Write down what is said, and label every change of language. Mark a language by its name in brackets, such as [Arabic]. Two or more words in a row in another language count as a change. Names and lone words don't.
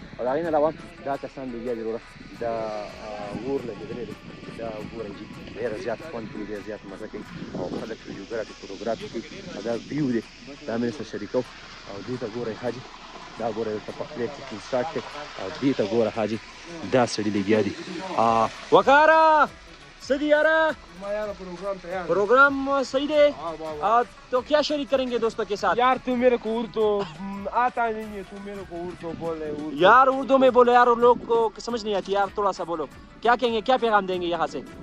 [Pashto] او د هغې نه علاوه دا کسان دی بیا وروره دا اور لګېدلی دی، دا ګورئ چې ډېر زیات خوند کوي، ډېر زیات مزه کوي او خلک [English] videography photography [Pashto] کوي او دا ویو دی دا مې سره شریکوم. او دې ته ګورئ حاجي، دا ګورئ دلته پخلی [English] cooking start [Pashto] دی او دې ته ګوره حاجي دا سړي لګیا دي. وکارا सदी यारा [Urdu] یار پروگرام تیار پروگرام صحیح ہے. تو کیا شریک کریں گے دوستوں کے ساتھ? یار تو میرے کو تو آتا نہیں ہے، تو میرے کو تو بولے یار اردو میں بولو یار، لوگ کو سمجھ نہیں آتی یار، تھوڑا سا بولو کیا کہیں گے، کیا پیغام دیں گے یہاں سے?